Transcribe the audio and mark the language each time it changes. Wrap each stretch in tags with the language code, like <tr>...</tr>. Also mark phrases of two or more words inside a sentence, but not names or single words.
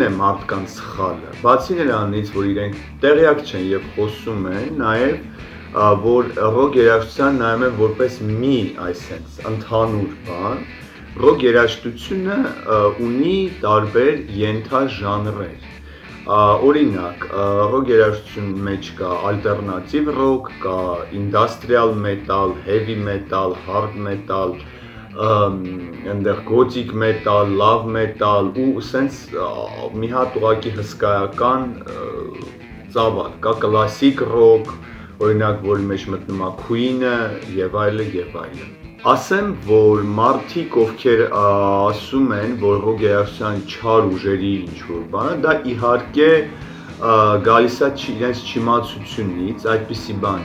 <hy>է մարդկանց սխալը։ Բացի նրանից, որ իրենք տեղյակ չեն եւ խոսում են, նաեւ որ ռոք երաժշտության նայում են որպես մի այսպես ընդհանուր բան, ռոք երաժշտությունը ունի տարբեր ենթաժանրեր։ Օրինակ, ռոք երաժշտության մեջ կա ալտերնատիվ ռոք, կա ինդաստրիալ մետալ,</hy> <en>heavy metal, hard metal,</en> <hy>այնտեղ գոթիկ մետալ, լավ մետալ ու սենց մի հատ ուղղակի հսկայական ծավալ, կա կլասիկ ռոք, օրինակ, որի մեջ մտնում է Queen-ը եւ այլն եւ այլն։ Ասեմ, որ մարդիկ, ովքեր ասում են, որ ռոք երաժշտության չար ուժերի ինչ-որ բանը, դա իհարկե գալիս է իրենց չիմացությունից, այդպիսի բան</hy>